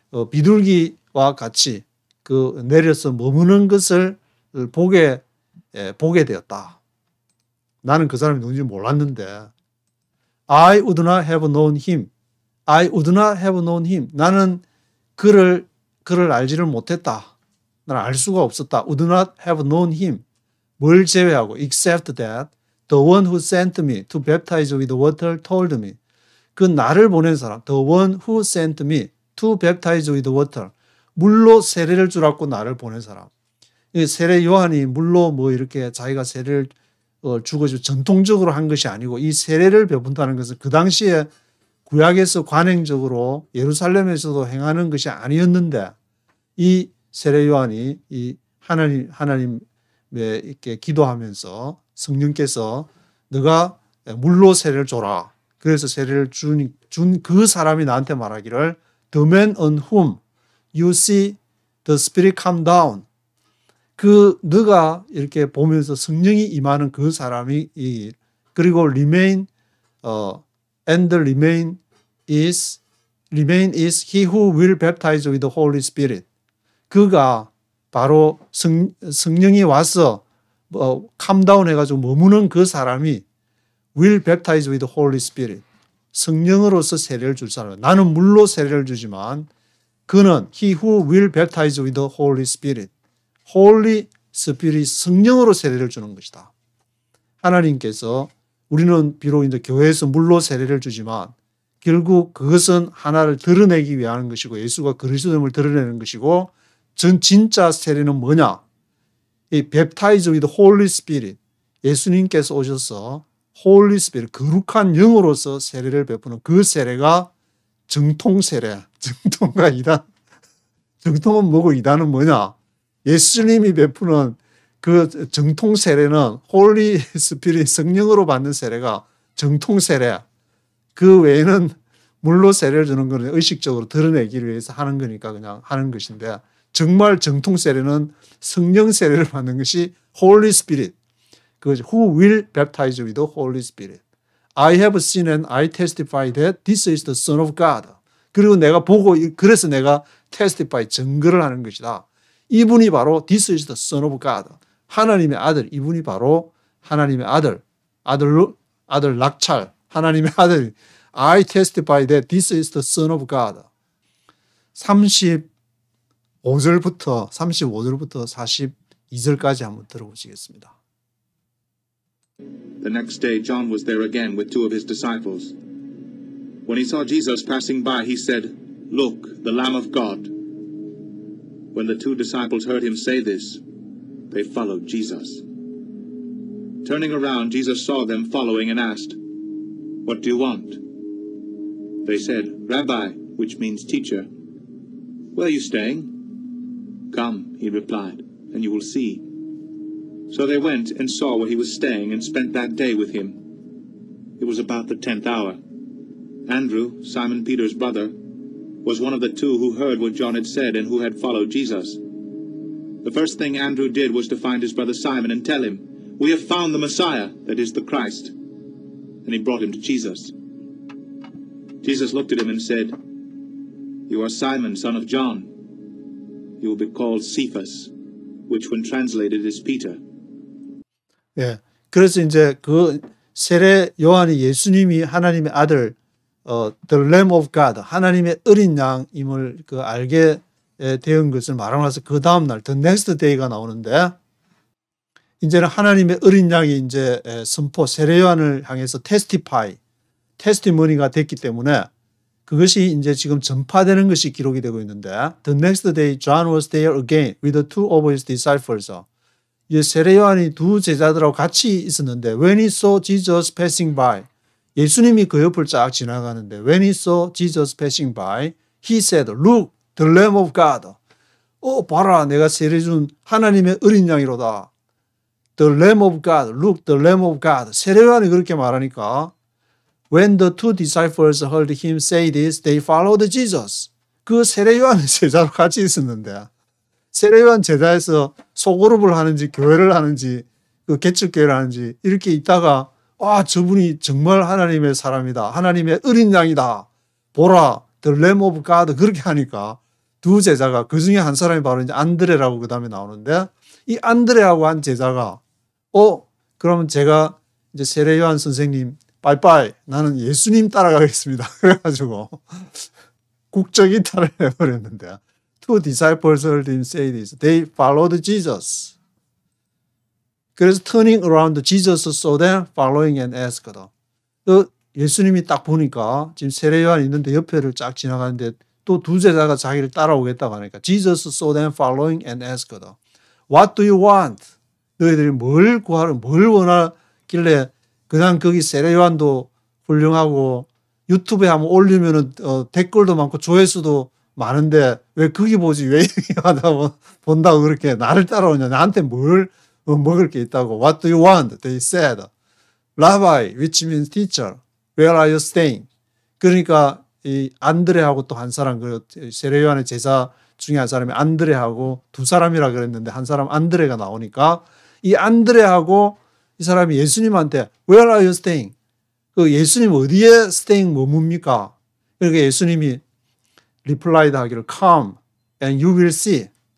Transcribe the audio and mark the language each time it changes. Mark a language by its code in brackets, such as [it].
[ko] 비둘기와 같이 내려서 머무는 것을 보게 되었다. 나는 그 사람이 누군지 몰랐는데 [en] I would not have known him. I would not have known him. [ko] 나는 그를 알지를 못했다. 나는 알 수가 없었다. [en] Would not have known him. [ko] 뭘 제외하고 [en] except that the one who sent me to baptize with water told me. [ko] 그 나를 보낸 사람 [en] the one who sent me to baptize with water. [ko] 물로 세례를 주라고 나를 보낸 사람. 세례 요한이 물로 이렇게 자기가 세례를 주고 전통적으로 한 것이 아니고 이 세례를 베푼다는 것은 그 당시에 구약에서 관행적으로 예루살렘에서도 행하는 것이 아니었는데 이 세례 요한이 이 하나님에 이렇게 기도하면서 성령께서 너가 물로 세례를 줘라. 그래서 세례를 준 그 사람이 나한테 말하기를 [en] The man on whom you see the Spirit come down. [ko] 너가 이렇게 보면서 성령이 임하는 그 사람이 그리고 [en] remain and remain is he who will baptize with the Holy Spirit. [ko] 그가 바로 성령이 와서 [en] come down [ko] 해가지고 머무는 그 사람이 [en] will baptize with the Holy Spirit. [ko] 성령으로서 세례를 줄 사람. 나는 물로 세례를 주지만 그는 [en] he who will baptize with the Holy Spirit. [ko] Holy Spirit 성령으로 세례를 주는 것이다. 하나님께서 우리는 비록 이제 교회에서 물로 세례를 주지만 결국 그것은 하나를 드러내기 위한 것이고 예수가 그리스도임을 드러내는 것이고 진짜 세례는 뭐냐? [en] 이 baptize with the Holy Spirit. [ko] 예수님께서 오셔서 Holy Spirit, 거룩한 영으로서 세례를 베푸는 그 세례가 정통 세례. 정통과 이단. 정통은 뭐고 이단은 뭐냐? 예수님이 베푸는 그 정통 세례는 Holy Spirit 성령으로 받는 세례가 정통 세례. 그 외에는 물로 세례를 주는 것은 의식적으로 드러내기 위해서 하는 거니까 그냥 하는 것인데 정말 정통 세례는 성령 세례를 받는 것이 Holy Spirit. [en] Who will baptize with the Holy Spirit. I have seen and I testify that this is the Son of God. [ko] 그리고 내가 보고 그래서 내가 testify 증거를 하는 것이다. 이분이 바로 [en] this is the Son of God. [ko] 하나님의 아들. 이분이 바로 하나님의 아들 낙찰. 하나님의 아들. [en] I testify that this is the Son of God. [ko] 35절부터 42절까지 한번 들어보시겠습니다. [en] The next day John was there again with 2 of his disciples. When he saw Jesus passing by, he said, "Look, the Lamb of God." When the 2 disciples heard him say this, they followed Jesus. Turning around, Jesus saw them following and asked, "What do you want?" They said, "Rabbi," which means teacher, "where are you staying?" "Come," he replied, "and you will see." So they went and saw where he was staying and spent that day with him. It was about the 10th hour. Andrew, Simon Peter's brother, was one of the 2 who heard what John had said and who had followed Jesus. The first thing Andrew did was to find his brother Simon and tell him, "We have found the Messiah, that is the Christ." And he brought him to Jesus. Jesus looked at him and said, "You are Simon, son of John. You will be called Cephas, which when translated is Peter." [ko] 예. 그래서 이제 그 세례 요한이 예수님이 하나님의 아들, [en] the Lamb of God, [ko] 하나님의 어린 양임을 알게 된 것을 말하고 나서 그 다음날, [en] the next day [ko] 가 나오는데, 이제는 하나님의 어린 양이 이제 선포, 세례 요한을 향해서 testimony가 됐기 때문에 그것이 이제 지금 전파되는 것이 기록이 되고 있는데, [en] the next day John was there again with 2 of his disciples. [ko] 세례 요한이 2 제자들하고 같이 있었는데 [en] when he saw Jesus passing by, [ko] 예수님이 그 옆을 쫙 지나가는데 [en] when he saw Jesus passing by, he said, "Look, the Lamb of God." [ko] 봐라, 내가 세례 준 하나님의 어린 양이로다. [en] The Lamb of God, look, the Lamb of God. [ko] 세례 요한이 그렇게 말하니까 [en] when the 2 disciples heard him say this, they followed Jesus. [ko] 그 세례 요한의 제자로 같이 있었는데 세례 요한 제자에서 소그룹을 하는지 교회를 하는지 그 개척교회를 하는지 이렇게 있다가 저분이 정말 하나님의 사람이다. 하나님의 어린 양이다. [en] 보라, the Lamb of God. [ko] 그렇게 하니까 2 제자가 그 중에 한 사람이 바로 이제 안드레라고 그 다음에 나오는데 이 안드레하고 한 제자가 그러면 제가 이제 세례 요한 선생님 빠이빠이, 나는 예수님 따라가겠습니다. 그래가지고 국적 이탈을 해버렸는데 [en] 2 disciples heard him say this. They followed Jesus. [ko] 그래서 [en] turning around, Jesus saw them following and asked. [ko] 예수님이 딱 보니까 지금 세례 요한이 있는데 옆에를 쫙 지나가는데 또 2 제자가 자기를 따라오겠다고 하니까 [en] Jesus saw them following and asked. What do you want? [ko] 너희들이 뭘 원하길래 그냥 거기 세례 요한도 훌륭하고 유튜브에 한번 올리면은 댓글도 많고 조회수도 많은데 왜 거기 보지 왜 하다 본다고 그렇게 나를 따라오냐. 나한테 뭘 먹을 게 있다고. [en] What do you want? They said. Rabbi, which means teacher. Where are you staying? [ko] 그러니까 이 안드레하고 또 한 사람, 그 세례 요한의 제자 중에 한 사람이 안드레하고 두 사람이라 그랬는데 한 사람 안드레가 나오니까 이 안드레하고 이 사람이 예수님한테 [en] Where are you staying? [ko] 그 예수님 어디에 staying 머뭅니까? 그러니까 예수님이 [en] replied [ko] 하기를 [en] Come and you will see.